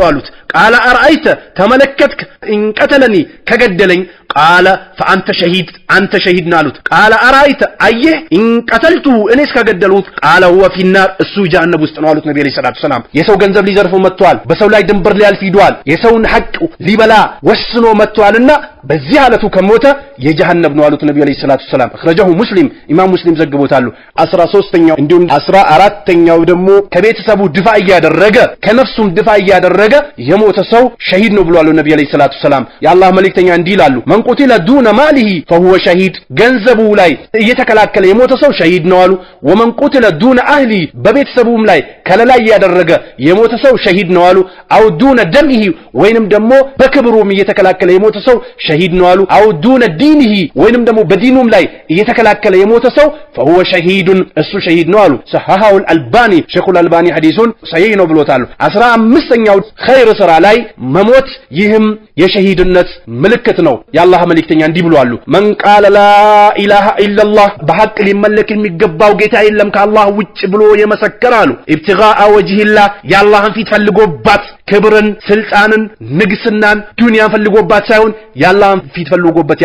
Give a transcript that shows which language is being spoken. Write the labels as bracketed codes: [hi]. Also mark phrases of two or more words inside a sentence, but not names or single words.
[am] አሉት። [ar] قال أرأيت [am] ተመለከትክ ኢንቀተለኒ ከገደለኝ [ar] قال فأنت شهيد [am] አንተ ሸሂድ ናሉት። [ar] قال أرأيت [am] አየህ ኢንቀተልቱሁ እኔስ ከገደልሁት [ar] قال هو في النار [am] እሱ ጀሃነም ውስጥ ነው አሉት ነብዩ [ar] عليه الصلاة السلام። [am] የሰው ገንዘብ ሊዘርፉ መጥቷል፣ በሰው ላይ ድንበር ሊያልፍ ሂዷል፣ የሰውን ሐቅ ሊበላ ወስኖ መጥቷልና በዚህ ሐለቱ ከሞተ የጀሃነም ነው አሉት ነብዩ [ar] عليه الصلاة السلام። [am] አخرجه ሙስሊም ኢማም ሙስሊም ዘግቦታሉ። 13ኛው እንዲሁም 14ኛው ደግሞ ከቤተሰቡ ድፋ እያደረገ ከነፍሱም ድፋ እያደረገ የሞተ ሰው ሸሂድ ነው ብለዋል ነብዩ [ar] عليه الصلاة السلام። [am] የአላህ መልእክተኛ እንዲህ ይላሉ [ar] من قتل دون ماله فهو شهيد [am] ገንዘቡ ላይ እየተከላከለ የሞተ ሰው ሸሂድ ነው አሉ። [ar] ومن قتل دون اهله [am] በቤተሰቡም ላይ ከለላ ያደረገ የሞተ ሰው ሸሂድ ነው አሉ። [ar] أو دون دمه [am] ወይንም ደግሞ በክብሩም እየተከላከለ የሞተ ሰው ሸሂድ ነው አሉ። [ar] أو دون دينه [am] ወይንም ደግሞ በዲኑም ላይ እየተከላከለ የሞተ ሰው [ar] فهو شهيد [am] እሱ ሸሂድ ነው አሉ። [ar] صححه الألباني شيخ الألباني حديثን صحيح [am] ነው ብሎታል። 15ኛው ኸይር ስራ ላይ መሞት ይህም የሸሂድነት ምልክት ነው። የአላህ መልእክተኛ እንዲህ ብለዋል [ar] من قال لا إله إلا الله [am] በሐቅ ሊመለክ የሚገባው ጌታ የለም ከአላህ ውጭ ብሎ የመሰከረ አሉ [ar] ابتغاء وجه الله [am] የአላህን ፊት ፈልጎባት ክብርን ስልጣንን ንግስናን ዱንያን ፈልጎባት ሳይሆን የአላህን ፊት ፈልጎበት